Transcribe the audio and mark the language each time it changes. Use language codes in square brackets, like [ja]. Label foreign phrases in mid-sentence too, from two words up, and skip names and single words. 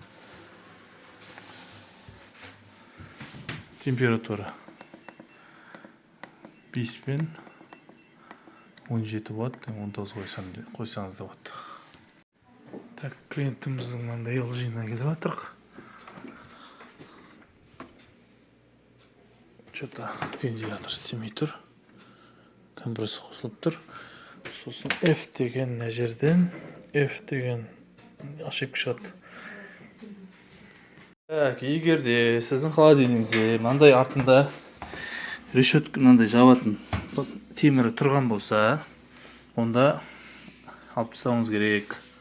[kk] Температура 5 пен 17 ватт, 19 қойсаңыз да болады. Так, клиентіміздің мынандай LG-на келіп жатырық. [ru] Что-то вентилятор [kk] істемей тұр. Компрессор қосылып тұр. Сосын F деген мына жерден F деген ошибка шығады. Так, егер де сіздің холодильнигіңізде мынандай артында решетка мынандай жабатын темірі тұрған болса, онда алып тастауыңыз керек.